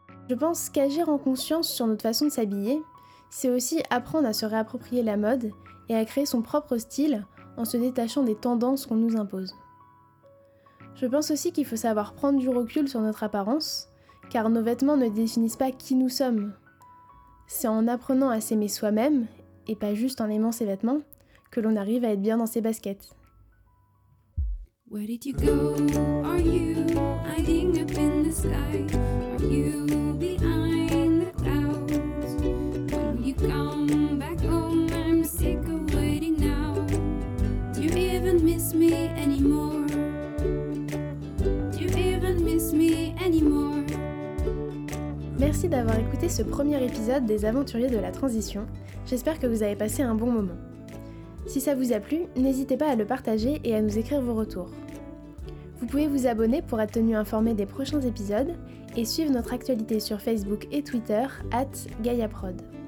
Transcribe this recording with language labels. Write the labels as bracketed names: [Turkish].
[French] Je pense qu'agir en conscience sur notre façon de s'habiller, c'est aussi apprendre à se réapproprier la mode et à créer son propre style en se détachant des tendances qu'on nous impose. Je pense aussi qu'il faut savoir prendre du recul sur notre apparence, car nos vêtements ne définissent pas qui nous sommes. C'est en apprenant à s'aimer soi-même, et pas juste en aimant ses vêtements, que l'on arrive à être bien dans ses baskets. [English] Where did you go? Are you hiding up in the sky? Are you behind the clouds? Will you come back home? I'm sick of waiting now. Do you even miss me anymore? Do you even miss me anymore? [French] Merci d'avoir écouté ce premier épisode des Aventuriers de la Transition. J'espère que vous avez passé un bon moment. Si ça vous a plu, n'hésitez pas à le partager et à nous écrire vos retours. Vous pouvez vous abonner pour être tenu informé des prochains épisodes et suivre notre actualité sur Facebook et Twitter @GaiaProd.